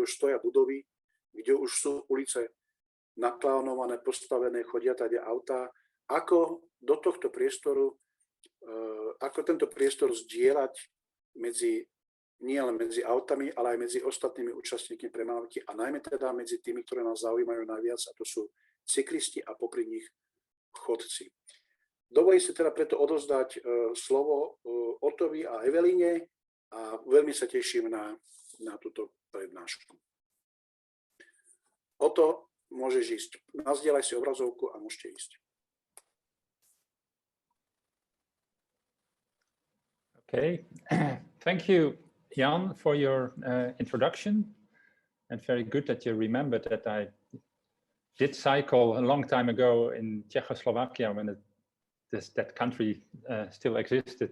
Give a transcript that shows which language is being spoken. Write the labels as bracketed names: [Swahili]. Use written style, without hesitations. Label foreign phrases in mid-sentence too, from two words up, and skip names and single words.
[Slovak] už stoja budovy, kde už sú ulice naplánované, postavené, chodia tady autá, ako do tohto priestoru, ako tento priestor zdieľať nielen medzi autami, ale aj medzi ostatnými účastníkmi premávky a najmä teda medzi tými, ktoré nás zaujímajú najviac, a to sú cyklisti a popri nich chodci. Dovolím si teda preto odovzdať slovo Ottovi a Eveline a veľmi sa teším na túto prednášku. Otto, môžeš ísť. Nazdieľaj si obrazovku a môžete ísť. [English] Okay, thank you, Jan, for your introduction, and very good that you remembered that I did cycle a long time ago in Czechoslovakia when that country still existed.